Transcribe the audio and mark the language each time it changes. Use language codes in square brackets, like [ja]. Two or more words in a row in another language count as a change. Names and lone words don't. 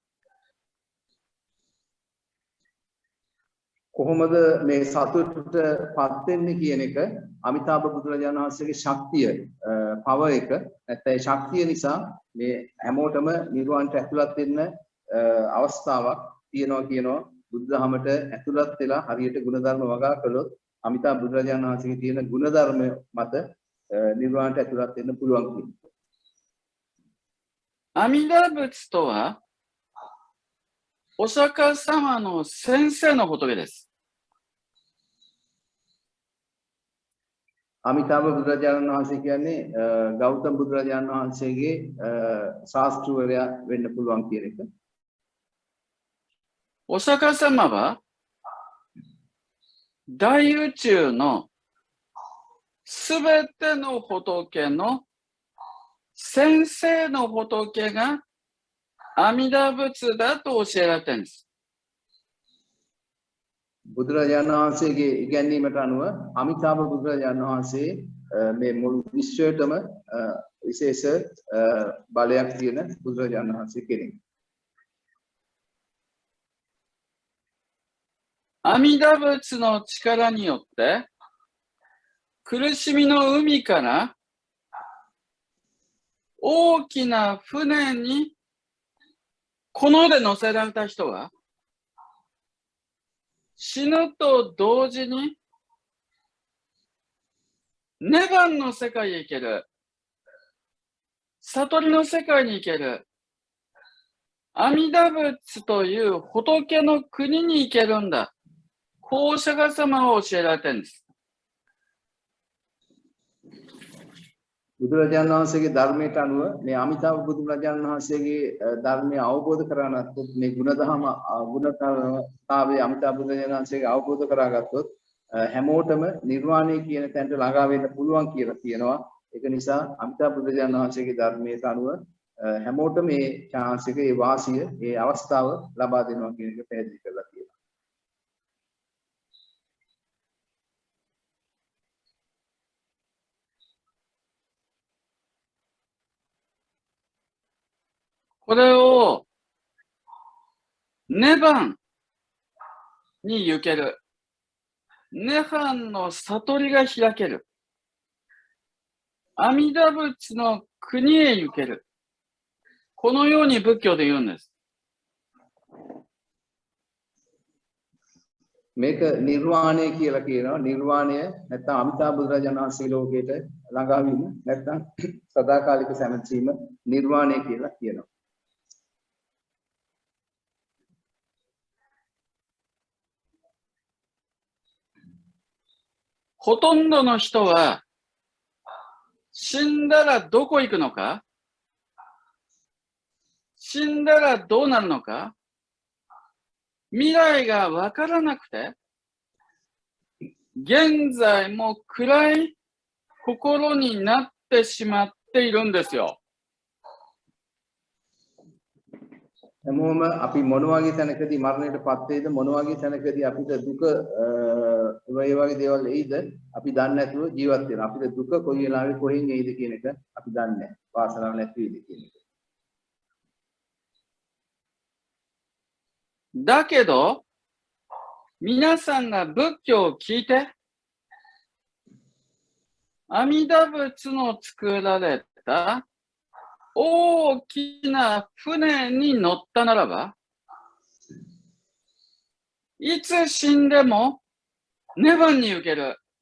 [si] කොහොමද මේ සතුටට පත් වෙන්නේ කියන එක අමිතාභ බුදුරජාණන් වහන්සේගේ ශක්තිය පව එක නැත්නම් ඒ ශක්තිය නිසා මේ හැමෝටම නිර්වාණයට ඇතුළත් වෙන්න අවස්ථාවක් තියෙනවා කියනවා බුදුදහමට ඇතුළත් වෙලා හරියට ගුණධර්ම වගා කළොත් අමිතාභ බුදුරජාණන් වහන්සේගේ තියෙන ගුණධර්ම මත නිර්වාණයට ඇතුළත් වෙන්න පුළුවන් කියනවා. [ja] 阿弥陀仏とはお釈迦様の先生の仏です。 [si] අමිතාභ බුදුරජාණන් වහන්සේ කියන්නේ ගෞතම බුදුරජාණන් වහන්සේගේ ශාස්ත්‍රවරයා වෙන්න පුළුවන් කියන එක. [ja] お釈迦様は大宇宙のすべての仏の先生の仏が阿弥陀仏だと教えられているんです。 [si] බුදුරජාණන් වහන්සේගේ ඉගැන්වීමට අනුව අමිතාභ බුදුරජාණන් වහන්සේ මේ මුළු විශ්වයටම විශේෂ බලයක් තියෙන බුදුරජාණන් වහන්සේ කෙනෙක්. [ja] 阿弥陀仏の力によって苦しみの海から大きな船にこの世で乗せられた人は死ぬと同時に涅槃の世界へ行ける、悟りの世界に行ける、阿弥陀仏という仏の国に行けるんだ。こうお釈迦様は教えられてるんです。 [si] බුදුරජාණන් වහන්සේගේ ධර්මයට අනුව මේ අමිතාභ බුදුරජාණන් වහන්සේගේ ධර්මය අවබෝධ කරගන්නත් මේ ගුණධම ගුණතාවයේ අමිතාභ බුදුරජාණන් වහන්සේගේ අවබෝධ කරගත්තොත් හැමෝටම නිර්වාණය කියන තැනට ළඟා වෙන්න පුළුවන් කියලා කියනවා. ඒක නිසා අමිතාභ බුදුරජාණන් වහන්සේගේ ධර්මයට අනුව හැමෝටම මේ chance එක, ඒ වාසිය, ඒ අවස්ථාව ලබා දෙනවා කියන එක පැහැදිලි කරලා තියෙනවා. [ja] これを涅槃に行ける。涅槃の悟りが開ける。阿弥陀仏の国へ行ける。このように仏教で言うんです。 [si] මේක නිර්වාණය කියලා කියනවා. නිර්වාණය නැත්නම් අමිතාභ බුදුරජාණන් වහන්සේ ලෝකයට ළඟා වීම නැත්නම් සදාකාලික සැනසීම නිර්වාණය කියලා කියනවා. [ja] ほとんどの人は死んだらどこ行くのか、死んだらどうなるのか、未来がわからなくて、現在も暗い心になってしまっているんですよ。 [si] හැමෝම අපි මොන වගේ තැනකදී මරණයට පත් වෙයිද මොන වගේ තැනකදී අපිට දුක ඒ වගේ දේවල් එයිද අපි දන්නේ නැතුව ජීවත් වෙනවා. අපිට දුක කොයි වෙලාවෙ කොහෙන් එයිද කියන එක අපි දන්නේ නැහැ. වාසනාවක් නැති වෙයිද කියන එක. [ja] だけど、皆さんが仏教を聞いて、阿弥陀仏の作られた大きな船に乗ったならば、いつ死んでも涅槃に行ける。